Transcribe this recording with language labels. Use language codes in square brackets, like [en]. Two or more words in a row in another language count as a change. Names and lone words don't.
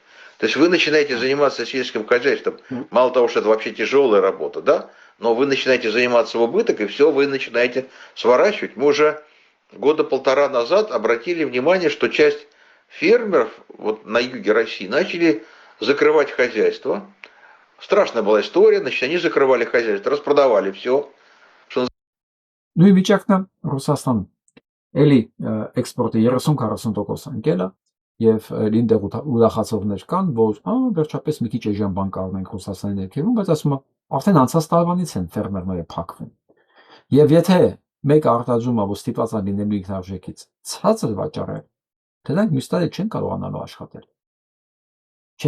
[ru] То есть вы начинаете заниматься сельским хозяйством, мало того, что это вообще тяжелая работа, да, но вы начинаете заниматься в убыток, и все, вы начинаете сворачивать. Мы уже 1-1.5 года назад обратили внимание, что часть фермеров вот на юге России начали закрывать хозяйство. Страшная была история, значит, они закрывали хозяйство, распродавали все. [hy] Նույն վիճակն է Ռուսաստանում։ Էլի էքսպորտը 30-40% ընկել է եւ լինդեղ ուրախացողներ կան, որ վերջապես մի քիչ էժան բան կառնենք Ռուսաստանի ներքևում, բայց ասում եմ, արդեն անցած տարվանից են ֆերմերները փակվում։ Եվ եթե մեկը արտադրում է, որ ստիպված է լինելու ինքնարժեքից ցածր վաճառել, դրանք մյուս տարի չեն կարողանալու աշխատել։ Չեն